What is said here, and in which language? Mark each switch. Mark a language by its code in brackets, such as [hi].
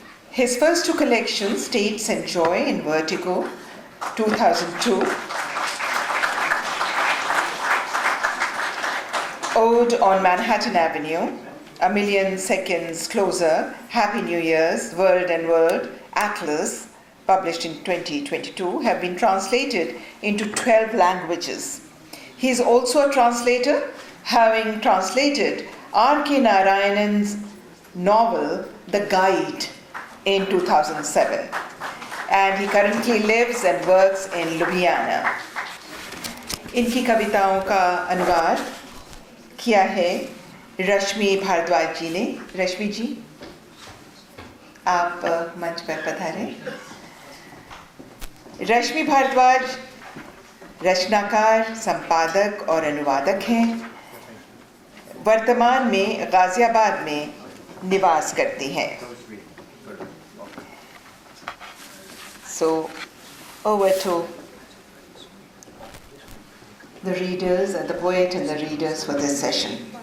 [en] His first two collections, States and Joy in Vertigo, 2002, Ode on Manhattan Avenue, A Million Seconds Closer, Happy New Year's, World and World, Atlas, published in 2022, have been translated into 12 languages. He is also a translator, having translated R.K. Narayanan's novel, The Guide, in 2007. And he currently lives and works in Ljubljana. [hi] इनकी कविताओं का अनुवाद किया है रश्मि भारद्वाज जी ने. रश्मि जी, आप मंच पर पधारें. रश्मि भारद्वाज रचनाकार, संपादक और अनुवादक हैं. वर्तमान में गाजियाबाद में निवास करती हैं. [en] So, over to the readers and the poet and the readers for this session.